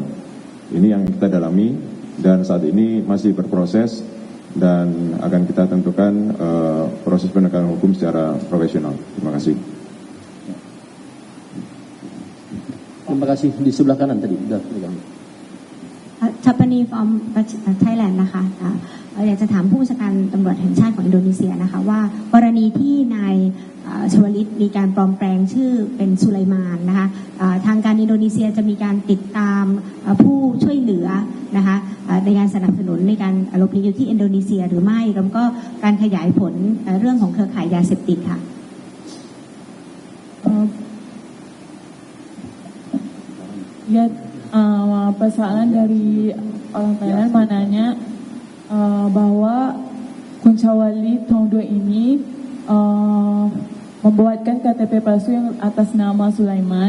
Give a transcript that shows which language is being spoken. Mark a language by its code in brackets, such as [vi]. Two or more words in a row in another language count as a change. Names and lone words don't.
[id] Ini yang kita dalami dan saat ini masih berproses dan akan kita tentukan proses penegakan hukum secara profesional. Terima kasih. Terima kasih. Di sebelah kanan tadi. [en] Chapani from Thailand [th] นะคะอยากจะถามผู้บัญชาการตำรวจแห่งชาติของอินโดนีเซียนะคะว่ากรณีที่นายชวลิตมีการปลอมแปลงชื่อเป็นสุไลมานนะคะทางการอินโดนีเซียจะมีการติดตามผู้ช่วยเหลือนะคะในการสนับสนุนในการหลบหนีอยู่ที่อินโดนีเซียหรือไม่แล้วก็การขยายผลเรื่องของเครือข่ายยาเสพติดค่ะ [id] Persoalan dari orang Thailand mananya bahwa Kuncawali Tongdo ini membuatkan KTP palsu yang atas nama Sulaiman.